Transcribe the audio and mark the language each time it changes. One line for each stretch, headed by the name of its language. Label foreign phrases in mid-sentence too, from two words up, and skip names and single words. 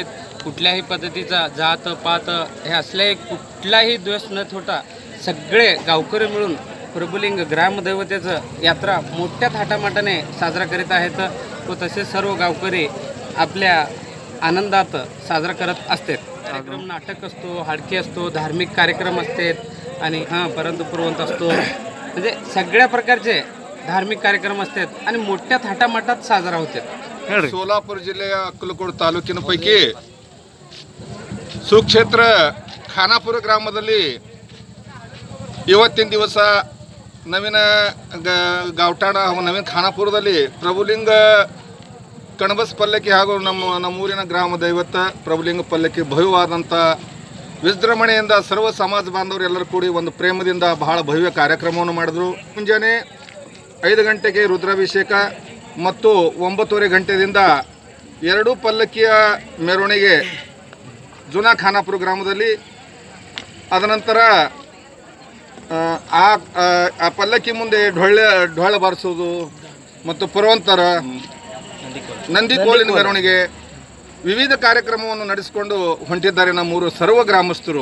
Marathi: कुठल्याही पद्धतीचा जात पात हे असल्याही कुठलाही द्वेष न ठेवता सगळे गावकरी मिळून प्रभुलिंग ग्रामदैवतेचं यात्रा मोठ्या थाटामाटाने साजरा करीत आहेत व तसेच सर्व गावकरी आपल्या आनंदात साजरा करत असतात। कार्यक्रम नाटक असतो, हाडकी असतो, धार्मिक कार्यक्रम असतात आणि परंतु पुरवंत असतो, म्हणजे सगळ्या प्रकारचे धार्मिक कार्यक्रम असतात आणि मोठ्या थाटामाटात साजरा होतात। सोलापूर जिल्ह्या अक्कलकोट तालुक्यापैकी
Kannada: ಸುಕ್ಷೇತ್ರ ಖಾನಾಪುರ ಗ್ರಾಮದಲ್ಲಿ ಇವತ್ತಿನ ದಿವಸ ನವೀನ ಗಾವಟಾಣ ಹಾಗೂ ನವೀನ ಖಾನಾಪುರದಲ್ಲಿ ಪ್ರಭುಲಿಂಗ ಕಣಬಸ್ ಪಲ್ಲಕ್ಕಿ ಹಾಗೂ ನಮ್ಮೂರಿನ ಗ್ರಾಮ ದೈವತ ಪ್ರಭುಲಿಂಗ ಪಲ್ಲಕ್ಕಿ ಭವ್ಯವಾದಂಥ ವಿಜೃಂಭಣೆಯಿಂದ ಸರ್ವ ಸಮಾಜ ಬಾಂಧವರು ಎಲ್ಲರೂ ಕೂಡಿ ಒಂದು ಪ್ರೇಮದಿಂದ ಬಹಳ ಭವ್ಯ ಕಾರ್ಯಕ್ರಮವನ್ನು ಮಾಡಿದ್ರು। ಮುಂಜಾನೆ 5 ಗಂಟೆಗೆ ರುದ್ರಾಭಿಷೇಕ ಮತ್ತು 9:30 ಗಂಟೆಯಿಂದ 2 ಪಲ್ಲಕ್ಕಿಯ ಮೆರವಣಿಗೆ जुना खानापूर ಗ್ರಾಮದಲ್ಲಿ। ಅದನಂತರ ಆ ಪಲ್ಲಕ್ಕಿ ಮುಂದೆ ಢೊಳ್ಳ ಬಾರಿಸೋದು ಮತ್ತು ಪುರವಂತರ ನಂದಿಕೋಲಿನ ಮೆರವಣಿಗೆ ವಿವಿಧ ಕಾರ್ಯಕ್ರಮವನ್ನು ನಡೆಸಿಕೊಂಡು ಹೊಂಟಿದ್ದಾರೆ ನಮ್ಮೂರು ಸರ್ವ ಗ್ರಾಮಸ್ಥರು।